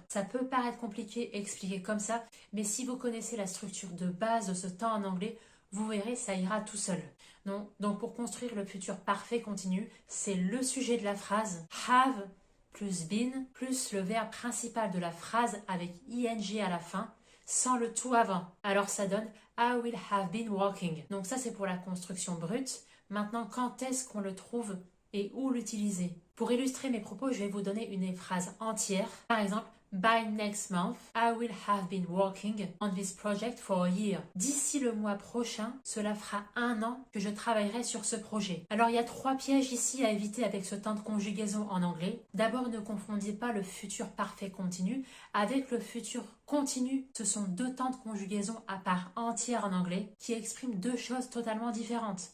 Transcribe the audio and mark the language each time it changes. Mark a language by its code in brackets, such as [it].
[fr] Ça peut paraître compliqué expliqué comme ça, mais si vous connaissez la structure de base de ce temps en anglais, vous verrez, ça ira tout seul. Donc pour construire le futur parfait continu, c'est le sujet de la phrase have plus been plus le verbe principal de la phrase avec ing à la fin, sans le tout avant. Alors ça donne [en] I will have been walking. [fr] Donc ça c'est pour la construction brute. Maintenant, quand est-ce qu'on le trouve et où l'utiliser? Pour illustrer mes propos, je vais vous donner une phrase entière. Par exemple, [en] by next month, I will have been working on this project for a year. [fr] D'ici le mois prochain, cela fera 1 an que je travaillerai sur ce projet. Alors, il y a 3 pièges ici à éviter avec ce temps de conjugaison en anglais. D'abord, ne confondez pas le futur parfait continu avec le futur continu. Ce sont 2 temps de conjugaison à part entière en anglais qui expriment 2 choses totalement différentes.